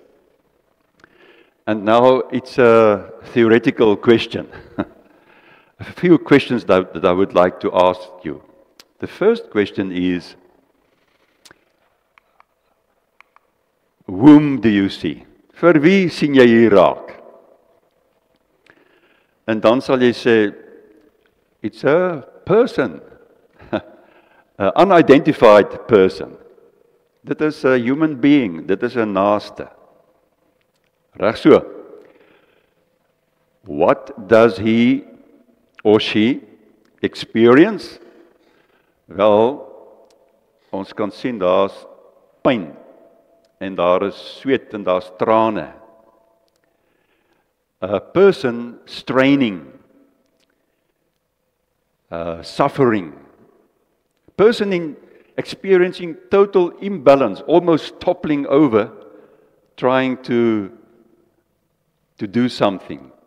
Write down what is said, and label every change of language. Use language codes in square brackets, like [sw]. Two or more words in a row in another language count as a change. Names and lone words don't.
[en] And now it's a theoretical question. A few questions that I would like to ask you. The first question is, whom do you see? [af] Vir wie sien jy hier raak? En dan sal jy sê, [en] it's a person, an unidentified person. [af] Dit is [en] a human being, [af] dit is 'n naaste. Reg so. [en] What does he or she experience? [af] Wel, ons kan sien daar's pyn en daar is sweet en daar's trane. [en] A person straining, suffering. A person experiencing total imbalance, almost toppling over, trying to do something.